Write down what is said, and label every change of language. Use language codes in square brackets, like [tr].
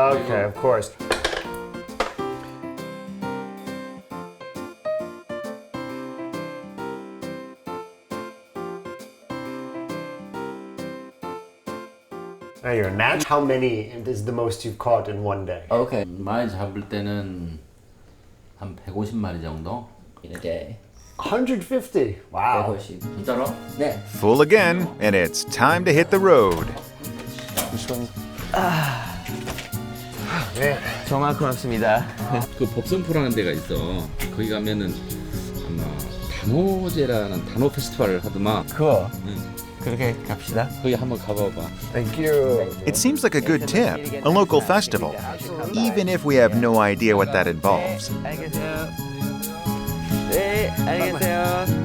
[en] okay, of course. Now you're a match. How many is the most you've caught in one day? Okay. [ko] 많이 잡을 때는 한 150마리 정도? [en] In a day. 150. Wow. 150. [ko] 진짜로? 네. [en] Full again, and it's time to hit the road. This one. Man. [ko] 정말 고맙습니다. 그 복선포라는 데가 있어 거기 가면은 아마 단오제라는 단오 페스티벌을 하더만 그거. 그렇게 갑시다. 거기 한번 가봐봐 [en] Thank you. It seems like a good tip, a local festival, even if we have no idea what that involves. [ko] 안녕히 계세요. 네, 안녕히 계세요.